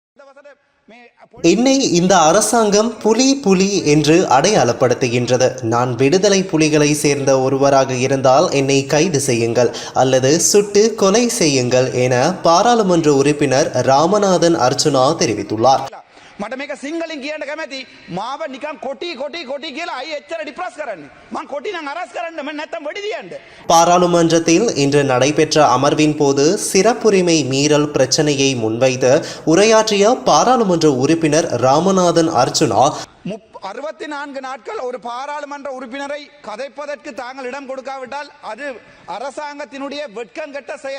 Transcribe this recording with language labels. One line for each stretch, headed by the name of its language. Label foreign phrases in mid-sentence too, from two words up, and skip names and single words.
Tamil: என்னை இந்த அரசாங்கம் புலி புலி என்று அடையாளப்படுத்துகின்றது. நான் விடுதலை புலிகளை சேர்ந்த ஒருவராக இருந்தால் என்னை கைது செய்யுங்கள் அல்லது சுட்டு கொலை செய்யுங்கள் என பாராளுமன்ற உறுப்பினர் ராமநாதன் அர்ச்சுனா தெரிவித்துள்ளார்.
Sinhala: මට මේක සිංහලෙන් කියන්න කැමැති මාව නිකන් කොටි කොටි කොටි කියලා අය එච්චර ඩිප්‍රස් කරන්නේ මං කොටි නම් අරස් කරන්න මම නැත්තම් වෙඩි දියන්න.
Tamil: பாராளுமன்றத்தில் இன்று நடைபெற்ற அமர்வின் போது சிறப்புரிமை மீறல் பிரச்சனையை முன்வைத்து உரையாற்றிய பாராளுமன்ற உறுப்பினர் ராமநாதன் அர்ச்சுனா 64 நாட்கள் ஒரு பாராளுமன்ற உறுப்பினரை கதைப்பதற்கு தாங்கள் இடம் கொடுக்காவிட்டால் அது அரசாங்கத்தினுடைய வெட்கங்கெட்ட செயல்.